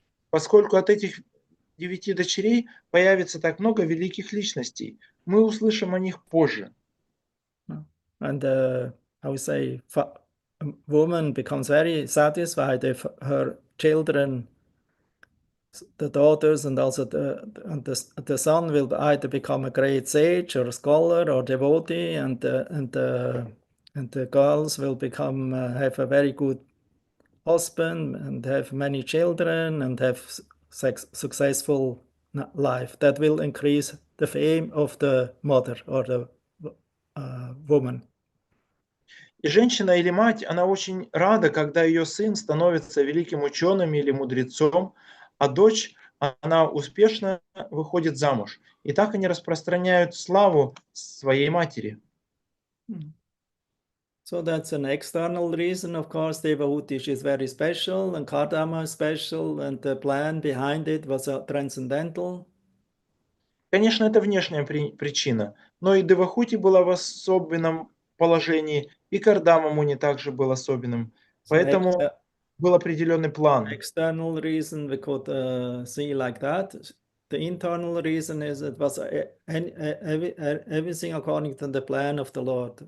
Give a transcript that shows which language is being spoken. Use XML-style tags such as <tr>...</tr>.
<ru>Поскольку от этих 9 дочерей появится так много великих личностей, мы услышим о них позже.</ru> <en>And I would say, a woman becomes very satisfied if her children, the daughters, and also the son will either become a great sage or a scholar or devotee, and the girls will become have a very good husband and have many children and have successful life. That will increase the fame of the mother or the woman.</en> <ru>И женщина или мать, она очень рада, когда ее сын становится великим ученым или мудрецом, а дочь, она успешно выходит замуж. И так они распространяют славу своей матери.</ru> <en>So that's an external reason. Of course, Devahути is very special and Kardama is special, and the plan behind it was transcendental.</en> <ru>Конечно, это внешняя причина, но и Девахути была в особенном положении, и Кардама Муни также был особенным. Поэтому был определенный план.</ru> <en>External reason we could see like that. The internal reason is it was everything according to the plan of the Lord.</en>